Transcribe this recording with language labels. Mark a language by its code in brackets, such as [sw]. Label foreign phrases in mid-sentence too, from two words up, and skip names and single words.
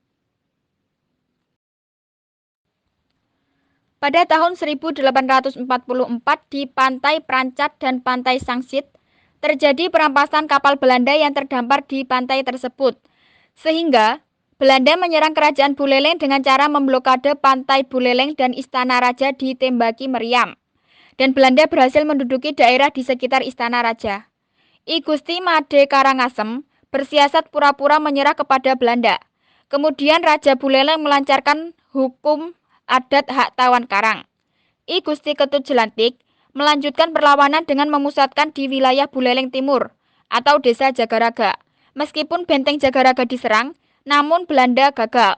[id] Pada tahun 1844 di pantai Prancak dan pantai Sangsit, terjadi perampasan kapal Belanda yang terdampar di pantai tersebut. Sehingga, Belanda menyerang Kerajaan Buleleng dengan cara memblokade pantai Buleleng dan Istana Raja ditembaki meriam. Dan Belanda berhasil menduduki daerah di sekitar Istana Raja. I Gusti Made Karangasem bersiasat pura-pura menyerah kepada Belanda. Kemudian Raja Buleleng melancarkan hukum adat hak Tawan Karang. I Gusti Ketut Jelantik melanjutkan perlawanan dengan memusatkan di wilayah Buleleng Timur atau Desa Jagaraga. Meskipun benteng Jagaraga diserang, namun Belanda gagal.